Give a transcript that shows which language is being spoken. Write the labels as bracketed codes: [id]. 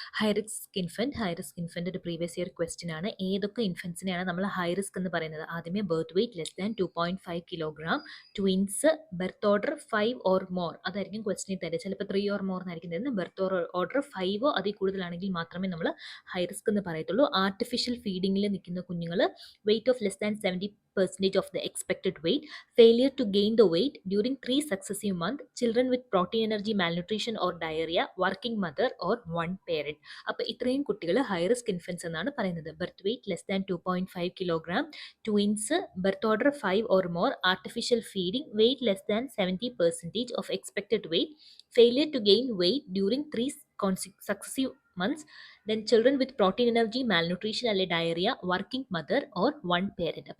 [ml] High risk infant ഒരു previous year question ആണ്. ഏതൊക്കെ ഇൻഫൻസിനെയാണ് നമ്മൾ ഹൈ റിസ്ക് എന്ന് പറയുന്നത്? ആദ്യമേ [en] birth weight less than 2.5 kilogram, twins, birth order 5 or more, [ml] അതായിരിക്കും ക്വസ്റ്റ്യൻ തരുന്നത്. ചിലപ്പോൾ 3 ഓർ മോർ എന്നായിരിക്കും തരുന്നത്. ബർത്ത് ഓർഡർ 5 അതിൽ കൂടുതലാണെങ്കിൽ മാത്രമേ നമ്മൾ ഹൈ റിസ്ക് എന്ന് പറയത്തുള്ളൂ. [en] artificial ഫീഡിങ്ങിൽ [ml] നിൽക്കുന്ന കുഞ്ഞുങ്ങൾ, [en] weight of less than 70% of the expected weight, failure to gain the weight during 3 successive months, children with protein energy malnutrition or diarrhea, working mother or one parent. [ml] അപ്പോൾ ഇത്രയും കുട്ടികൾ high risk infants എന്നാണ് പറയുന്നത്. [en] Birth weight less than 2.5 kilogram, twins, birth order 5 or more, artificial feeding, weight less than 70% of expected weight, failure to gain weight during 3 successive months, then children with protein energy malnutrition അല്ലെ diarrhoea, working mother or one parent.